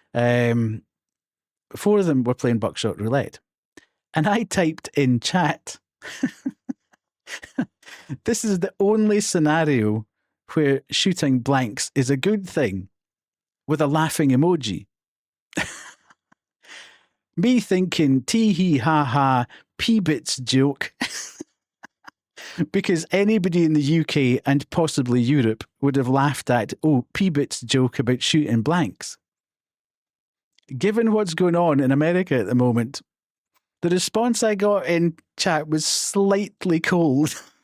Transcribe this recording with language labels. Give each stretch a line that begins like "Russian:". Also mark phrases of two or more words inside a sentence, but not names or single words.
English: 4 of them were playing Buckshot Roulette. And I typed in chat, This is the only scenario where shooting blanks is a good thing, with a laughing emoji. Me thinking tee hee ha ha P-bits joke because anybody in the UK and possibly Europe would have laughed at, oh, P-bits joke about shooting blanks. Given what's going on in America at the moment, the response I got in chat was slightly cold.